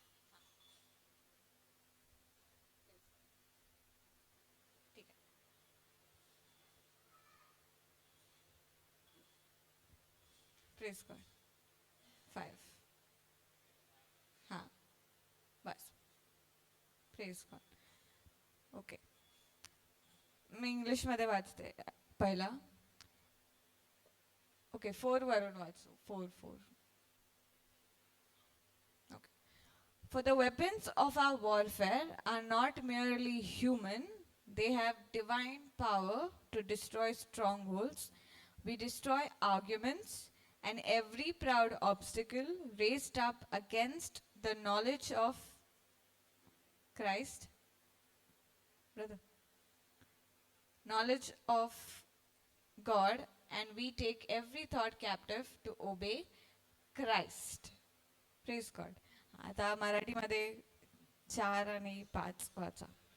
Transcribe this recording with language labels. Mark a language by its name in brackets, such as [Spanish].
[Marathi] हा प्लीज, ठीक आहे, प्रेस कर 5, हा बस, प्रेस कर, ओके। मी इंग्लिश मध्ये वाचते पहिला, ओके 4 वरून वाचू, 4. Okay. [English] For the weapons of our warfare are not merely human, they have divine power to destroy strongholds. We destroy arguments and every proud obstacle raised up against the knowledge of Christ. Brother. Knowledge of God, and we take every thought captive to obey Christ. Praise God. [Marathi] आता मराठीमध्ये 4 आणि 5 वाचा।